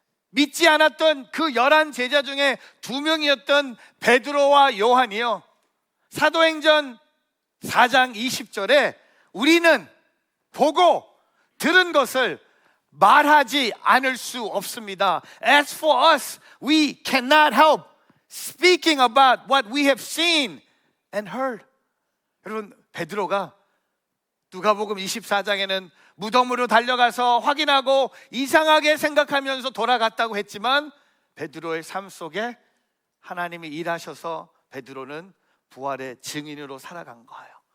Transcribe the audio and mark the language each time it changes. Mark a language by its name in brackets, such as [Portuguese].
[Korean] 믿지 않았던 그 11 제자 중에 2명이었던 베드로와 요한이요, 사도행전 4장 20절에 우리는 보고 들은 것을 말하지 않을 수 없습니다. [English] As for us, we cannot help speaking about what we have seen and heard. [Korean] 여러분, 베드로가 누가복음 24장에는 무덤으로 달려가서 확인하고 이상하게 생각하면서 돌아갔다고 했지만, 베드로의 삶 속에 하나님이 일하셔서 베드로는 부활의 증인으로 살아간 거예요.